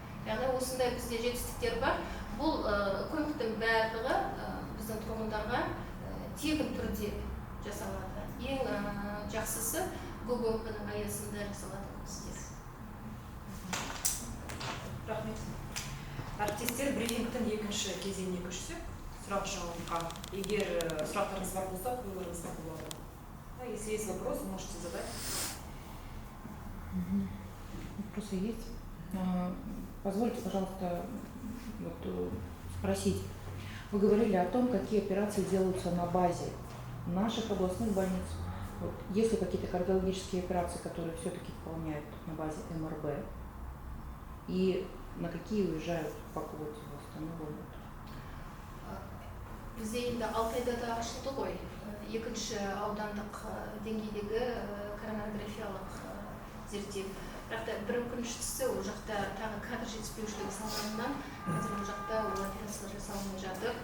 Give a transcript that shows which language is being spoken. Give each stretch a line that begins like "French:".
Kazakh: Яғни осындай бізде жетістіктер бар. Бұл көмектің барлығы біздің тұрғындарға тегін түрде жасалады. Ең жақсысы ГОГОМ-ның аясында жасалады бізде. Рахмет. Әріптестер, брифингтің екінші кезеңіне көшсек, сұрақ жауапқа. Егер сұрақтарыңыз бар болса, қоюларыңызға болады.
Russian: Если есть вопрос, можете задать. Вопросы есть? Позвольте, пожалуйста, спросить. Вы говорили о том, какие операции делаются на базе наших областных больниц. Есть ли какие-то кардиологические операции, которые все-таки выполняют на базе МРБ? И на какие уезжают по квоте в основном?
Kazakh: Бізде енді Алтайда да ашылды ғой, екінші аудандық деңгейдегі коронарографиялық зерттеу. Бірақ та бір өкініштісі, ол жақта тағы кадр жетіспеушілігі салдарынан қазір ол жақта ол операциялар жасалмай жатыр.